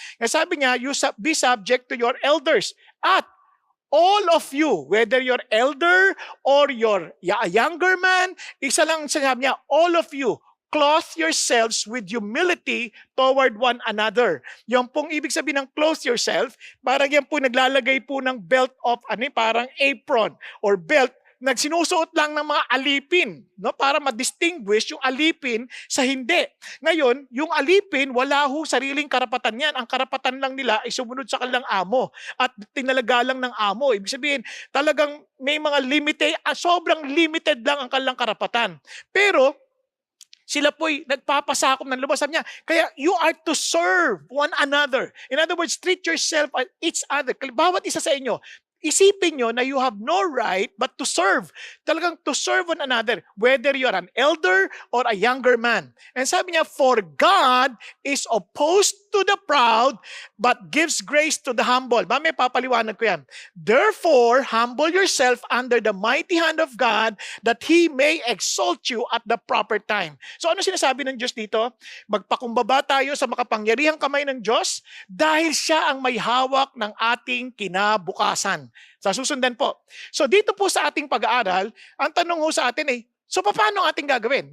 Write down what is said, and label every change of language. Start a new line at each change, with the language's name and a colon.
Filipino: Kaya sabi niya,
English: you be subject to your elders. At all of you, whether you're elder or you're a younger man,
Filipino: isa lang sinabi niya,
English: all of you, clothe yourselves with humility toward one another.
Filipino: Yung pong ibig sabihin ng
English: clothe yourself,
Filipino: parang yan po naglalagay po ng belt of, parang apron or belt, nagsinusuot lang ng mga alipin, no, para ma-distinguish yung alipin sa hindi. Ngayon, yung alipin, wala ho sariling karapatan yan. Ang karapatan lang nila ay sumunod sa kanilang amo at tinalaga lang ng amo. Ibig sabihin, talagang may mga sobrang limited lang ang kanilang karapatan. Pero, sila po'y nagpapasakop ng lubos. Sabi niya, kaya
English: you are to serve one another. In other words, treat yourself as each other.
Filipino: Bawat isa sa inyo, isipin nyo na
English: you have no right but to serve. Talagang to serve one another, whether you're an elder or a younger man. And
Filipino: sabi niya,
English: for God is opposed to the proud but gives grace to the humble.
Filipino: May papaliwanag ko yan.
English: Therefore, humble yourself under the mighty hand of God that He may exalt you at the proper time.
Filipino: So ano sinasabi ng Diyos dito? Magpakumbaba tayo sa makapangyarihang kamay ng Diyos dahil siya ang may hawak ng ating kinabukasan. Sa susundan po. So dito po sa ating pag-aaral, ang tanong ho sa atin ay, so paano ang ating gagawin?